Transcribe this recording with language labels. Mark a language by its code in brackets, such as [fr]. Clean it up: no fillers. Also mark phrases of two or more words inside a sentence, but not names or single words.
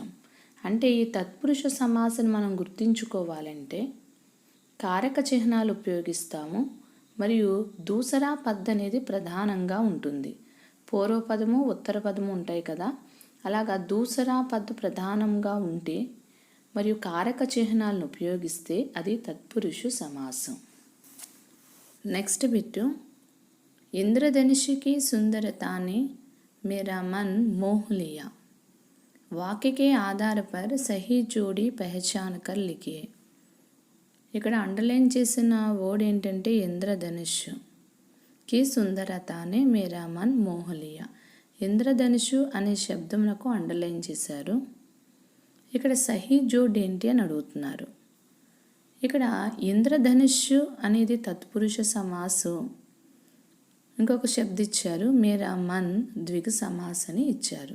[te] అంటే ఈ తత్పురుష సమాసాన్ని మనం గుర్తించుకోవాలంటే కారక చిహ్నాలు ఉపయోగిస్తాము మరియు [hi] दूसरा पद [te] అనేది ప్రధానంగా ఉంటుంది। పూర్వపదము ఉత్తర పదము ఉంటాయి కదా, అలాగా [hi] दूसरा पद [te] ప్రధానంగా ఉంటే మరియు కారక చిహ్నాలను ఉపయోగిస్తే అది తత్పురుష సమాసం। [en] next bit [hi] इंद्रधनुष की सुंदरता ने मेरा मन मोह लिया। वाक्य के आधार पर सही जोड़ी पहचान कर लिखिए। [te] ఇక్కడ అండర్లైన్ చేసిన వర్డ్ ఏంటంటే [hi] इंद्रधनुष की सुंदरता ने मेरा मन मोह लिया। [te] ఇంద్రధనుషు అనే శబ్దమునకు అండర్లైన్ చేశారు। ఇక్కడ [hi] सही जोड़ [te] ఏంటి అని అడుగుతున్నారు। ఇక్కడ ఇంద్రధనుషు అనేది తత్పురుష సమాసు, ఇంకొక శబ్దం ఇచ్చారు [hi] मेरा मन [te] ద్విగు సమాస్ అని ఇచ్చారు।